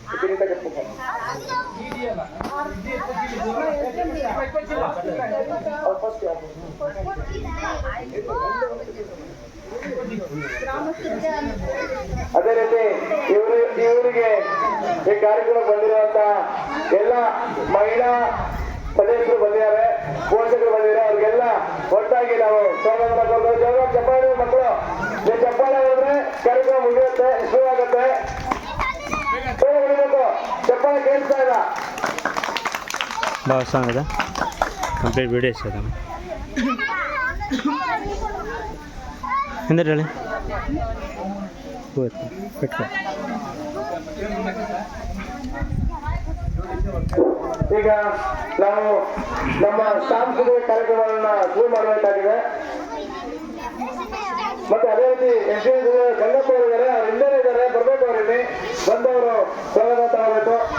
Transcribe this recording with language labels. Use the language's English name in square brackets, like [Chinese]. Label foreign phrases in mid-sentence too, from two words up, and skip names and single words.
[Kannada] ಅದೇ ರೀತಿ ಇವರಿಗೆ ಈ ಕಾರ್ಯಕ್ರಮ ಬಂದಿರುವಂತ ಎಲ್ಲ ಮಹಿಳಾ ಸದಸ್ಯರು ಬಂದಿದ್ದಾರೆ, ಪೋಷಕರು ಬಂದಿದ್ದಾರೆ. ಅವ್ರಿಗೆಲ್ಲ ಒಟ್ಟಾಗಿ ನಾವು ಸ್ವಾಗತ ಚಪ್ಪಾಳೆ ಮಕ್ಕಳು ಚಪ್ಪಾಳೆ ಹೋದ್ರೆ ಕಾರ್ಯಕ್ರಮ ಮುಗಿಯುತ್ತೆ, ಶುರು ಆಗುತ್ತೆ. ಹೊಡಿಬೇಕು, ಚಪ್ಪಾಳೆ ಕೇಳಿಸ್ತಾ ಇಲ್ಲ. [Telugu] బాగా వస్తాను కదా [English] complete video [Telugu] చేద్దాం ఎందుకు పెట్టుకో. [Kannada] ಈಗ ನಾವು ನಮ್ಮ ಸಾಂಸ್ಕೃತಿಕ ಕಾರ್ಯಕ್ರಮಗಳನ್ನ ಶುರು ಮಾಡಬೇಕಾಗಿದೆ. ಮತ್ತೆ ಅದೇ ರೀತಿ ಗಂಗಪ್ಪ ಅವರು ಇದ್ದಾರೆ, ಅವ್ರು ಹಿಂದೆ ಇದ್ದಾರೆ, ಬರ್ಬೇಕು. ಅವರಿಗೆ ಬಂದವರು ಸ್ವಾಗತ ತಗೋಬೇಕು.